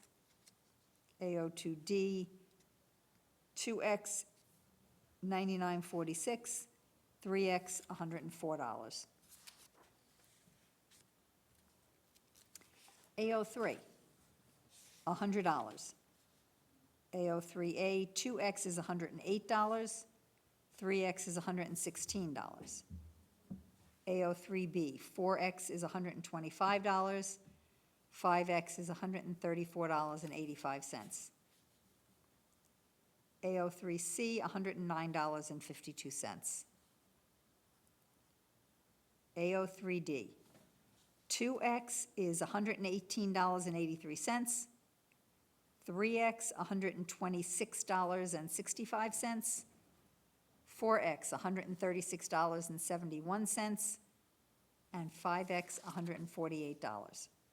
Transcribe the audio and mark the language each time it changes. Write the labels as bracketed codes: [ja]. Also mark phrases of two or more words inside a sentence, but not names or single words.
[en] AO2D, 2X, $99.46, 3X, $104. AO3, $100. AO3A, 2X is $108, 3X is $116. AO3B, 4X is $125, 5X is $134.85. AO3C, $109.52. AO3D, 2X is $118.83, 3X, $126.65, 4X, $136.71, and 5X, $148.